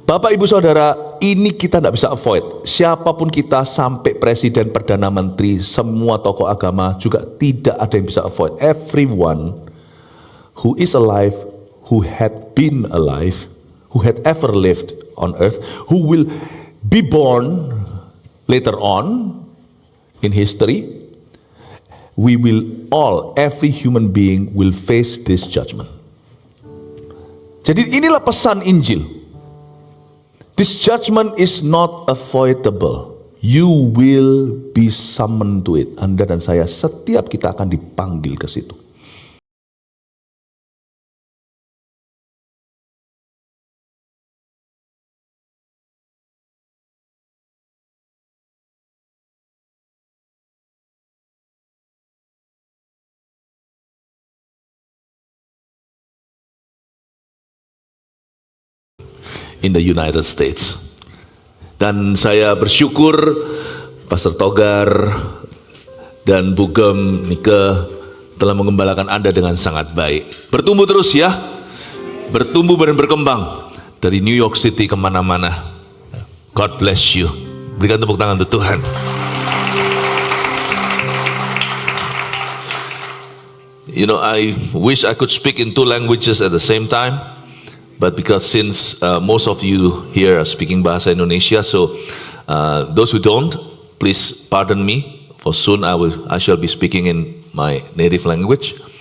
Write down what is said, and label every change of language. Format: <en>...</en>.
<id>Bapak Ibu Saudara, ini kita tidak bisa avoid. Siapapun kita, sampai presiden, perdana menteri, semua tokoh agama juga tidak ada yang bisa avoid.</id> <en>Everyone who is alive, who had been alive, who had ever lived on earth, who will be born later on in history, we will all, every human being will face this judgment.</en> <id>Jadi inilah pesan Injil.</id> <en>This judgment is not avoidable. You will be summoned to it.</en> <id>Anda dan saya, setiap kita akan dipanggil ke situ.</id> <en>In the United States.</en> <id>Dan saya bersyukur Pastor Togar dan Bugem Nike telah mengembalakan Anda dengan sangat baik. Bertumbuh terus ya, bertumbuh dan berkembang dari New York City kemana-mana.</id> <en>God bless you.</en> <id>Berikan tepuk tangan untuk Tuhan.</id> <en>You know, I wish I could speak in 2 languages at the same time. But because since most of you here are speaking Bahasa Indonesia, so those who don't, please pardon me. For soon I shall be speaking in my native language.</en>